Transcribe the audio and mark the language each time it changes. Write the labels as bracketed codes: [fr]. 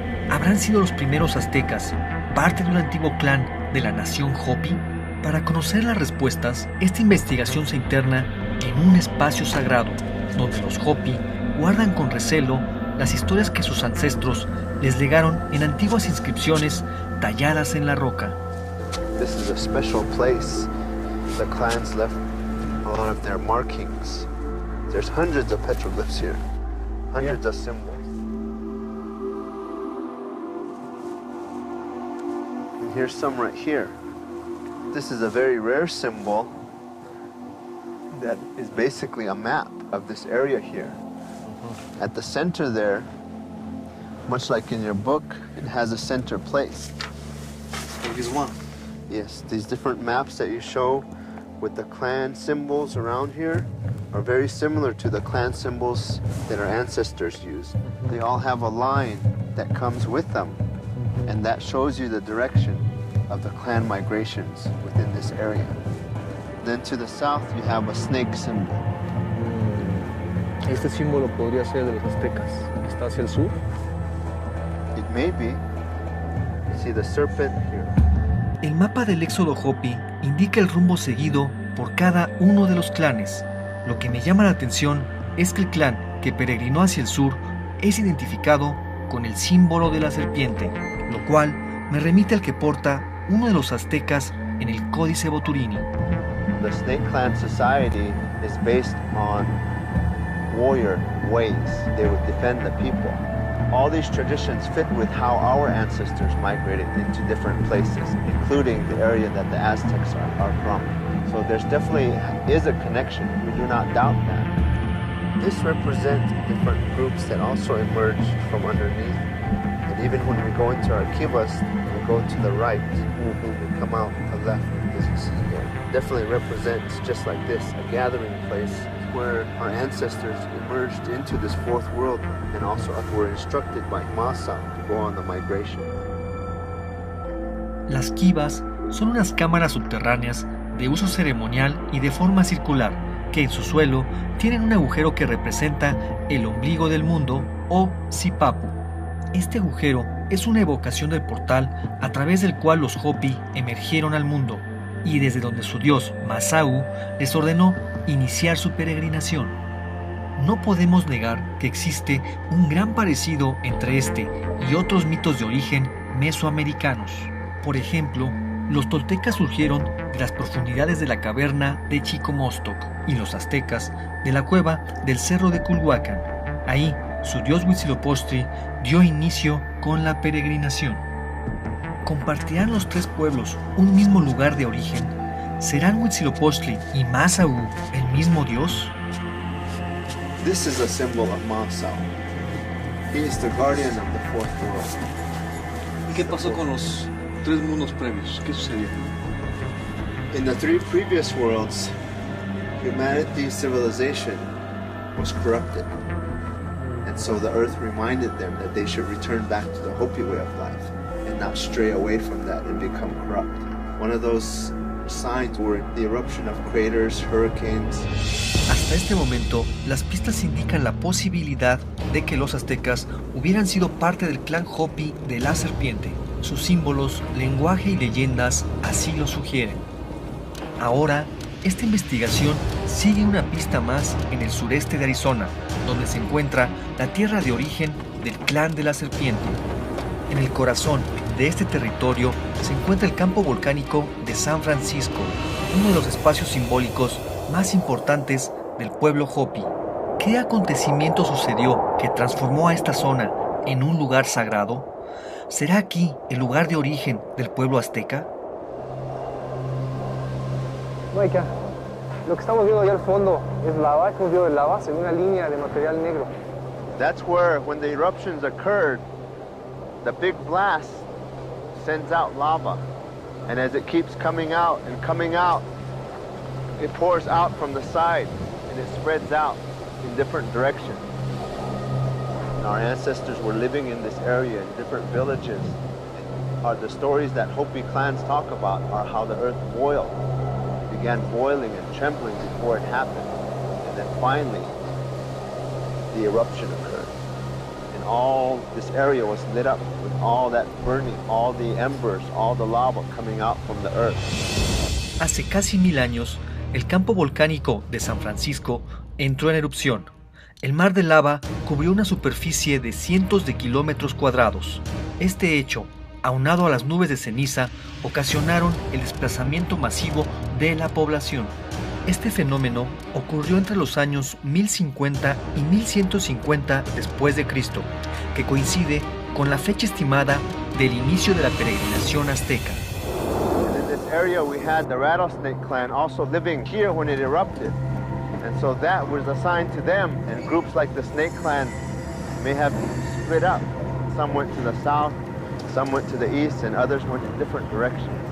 [es] ¿Habrán sido los primeros aztecas parte de un antiguo clan de la nación Hopi? Para conocer las respuestas, esta investigación se interna en un espacio sagrado, donde los Hopi guardan con recelo las historias que sus ancestros les legaron en antiguas inscripciones talladas en la roca. [en] This is a special place. The clans left a lot of their markings. There's hundreds of petroglyphs here, hundreds of symbols. And here's some right here. This is a very rare symbol that is basically a map of this area here. At the center there, much like in your book, it has a center place. Genghis one. Yes, these different maps that you show with the clan symbols around here are very similar to the clan symbols that our ancestors used. They all have a line that comes with them, and that shows you the direction of the clan migrations within this area. Then to the south, you have a snake symbol. [es] Este símbolo podría ser de los aztecas. ¿Está hacia el sur? [en] It may be. See the serpent here. [es] El mapa del éxodo Hopi indica el rumbo seguido por cada uno de los clanes. Lo que me llama la atención es que el clan que peregrinó hacia el sur es identificado con el símbolo de la serpiente, lo cual me remite al que porta uno de los aztecas en el Códice Boturini. [en] The Snake Clan society is based on warrior ways. They would defend the people. All these traditions fit with how our ancestors migrated into different places, including the area that the Aztecs are from. So there's definitely is a connection. We do not doubt that. This represents different groups that also emerged from underneath. And even when we go into our kivas, we go to the right, we come out to the left, as you see here. Definitely represents, just like this, a gathering place where our ancestors emerged into this fourth world and also were instructed by Masa to go on the migration. [es] Las kivas son unas cámaras subterráneas de uso ceremonial y de forma circular, que en su suelo tienen un agujero que representa el ombligo del mundo o Sipapu. Este agujero es una evocación del portal a través del cual los Hopi emergieron al mundo y desde donde su dios Masau les ordenó iniciar su peregrinación. No podemos negar que existe un gran parecido entre este y otros mitos de origen mesoamericanos. Por ejemplo, los toltecas surgieron de las profundidades de la caverna de Chicomostoc y los aztecas de la cueva del cerro de Culhuacán. Ahí, su dios Huitzilopochtli dio inicio con la peregrinación. ¿Compartirán los tres pueblos un mismo lugar de origen? ¿Serán Huitzilopochtli y Masau el mismo dios? [en] This is a symbol of Masau. He is the guardian of the fourth world. [es] ¿Qué pasó con los tres mundos previos? ¿Qué sucedió? [en] In the three previous worlds, humanity's civilization was corrupted. And so the earth reminded them that they should return back to the Hopi way of life and not stray away from that and become corrupt. One of those signs were the eruption of craters, hurricanes. [es] Hasta este momento, las pistas indican la posibilidad de que los aztecas hubieran sido parte del clan Hopi de la serpiente. Sus símbolos, lenguaje y leyendas así lo sugieren. Ahora, esta investigación sigue una pista más en el sureste de Arizona, donde se encuentra la tierra de origen del clan de la serpiente. En el corazón de este territorio se encuentra el campo volcánico de San Francisco, uno de los espacios simbólicos más importantes del pueblo Hopi. ¿Qué acontecimiento sucedió que transformó a esta zona en un lugar sagrado? ¿Será aquí el lugar de origen del pueblo azteca? Maika, lo que estamos viendo allá al fondo es lava, es un río de lava, se ve una línea de material negro. [en] That's where, when the eruptions occurred, the big blast sends out lava. And as it keeps coming out, it pours out from the side and it spreads out in different directions. And our ancestors were living in this area in different villages. The stories that Hopi clans talk about are how the earth boiled. It began boiling and trembling before it happened. And then finally, the eruption occurred. And all this area was lit up with all that burning, all the embers, all the lava coming out from the earth. [es] Hace casi 1000 años, el campo volcánico de San Francisco entró en erupción. El mar de lava cubrió una superficie de cientos de kilómetros cuadrados. Este hecho, aunado a las nubes de ceniza, ocasionaron el desplazamiento masivo de la población. Este fenómeno ocurrió entre los años 1050 y 1150 después de Cristo, que coincide con la fecha estimada del inicio de la peregrinación azteca. [en] In this area we had the Rattlesnake clan also living here when it erupted. And so that was a sign to them, and groups like the Snake clan may have split up. Some went to the south, Some went to the east and others went in different directions.